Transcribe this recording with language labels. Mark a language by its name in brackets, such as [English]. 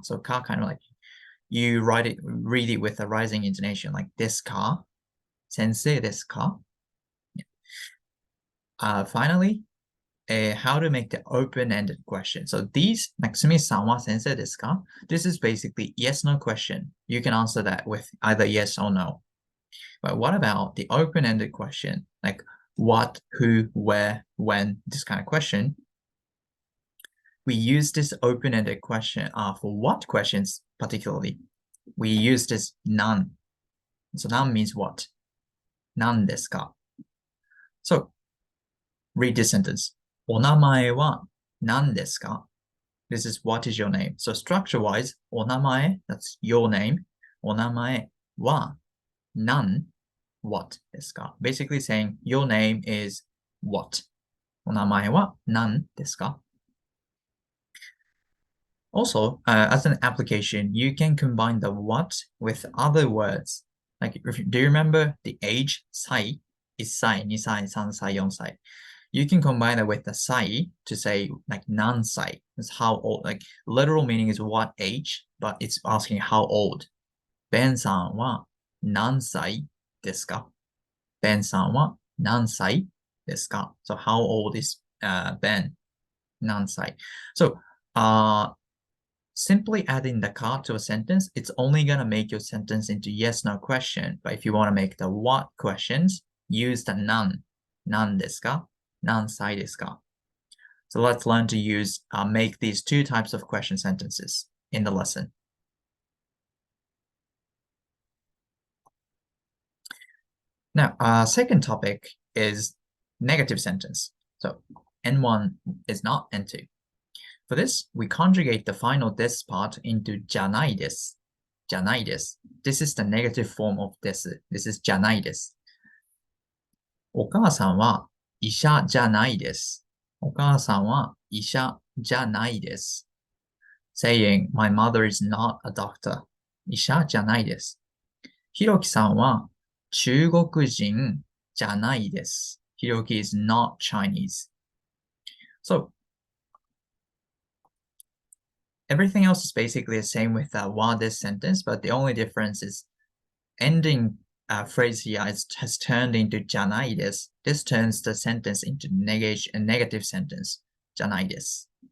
[English] So ka kind of like you read it with a rising intonation, like [Japanese] ですか? 先生ですか? [English] Finally, how to make the open-ended question. [Japanese] So these, like すみさんは先生ですか? [English] This is basically yes/no question. You can answer that with either yes or no. But what about the open-ended question, like what, who, where, when, this kind of question? We use this open-ended question for what questions particularly? We use this none. So none means what? [Japanese] 何ですか? [English] So read this sentence. [Japanese] お名前は何ですか? [English] This is what is your name. So structure-wise, お名前, that's your name. [Japanese] お名前は何 [English] what [Japanese] ですか? [English] Basically saying your name is what. [Japanese] お名前は何ですか? [English] Also, as an application, you can combine the what with other words. Like, do you remember the age? [Japanese] 歳 is 歳、2歳、3歳、4歳. [English] You can combine it with the 歳 to say like 何歳. It's how old. Like literal meaning is what age, but it's asking how old. [Japanese] ベンさんは何歳ですか? Ben さんは何歳ですか? [English] So how old is Ben? 何歳? So simply adding the ka to a sentence, it's only going to make your sentence into yes/no question. But if you want to make the what questions, use the [Japanese] 何ですか?何歳ですか? [English] So let's learn to make these two types of question sentences in the lesson. Now, our second topic is negative sentence. So N1 is not N2. For this, we conjugate the final des part into じゃないです. [Japanese] じゃないです. [English] This is the negative form of です. This is [Japanese] じゃないです.お母さんは医者じゃないです. お母さんは医者じゃないです. [English] Saying, my mother is not a doctor. [Japanese] 医者じゃないです. ひろきさんは中国人じゃないです. [English] Hiroki is not Chinese. So, everything else is basically the same with wa this sentence, but the only difference is ending phrase here has turned into [Japanese] じゃないです. [English] This turns the sentence into a negative sentence. じゃないです.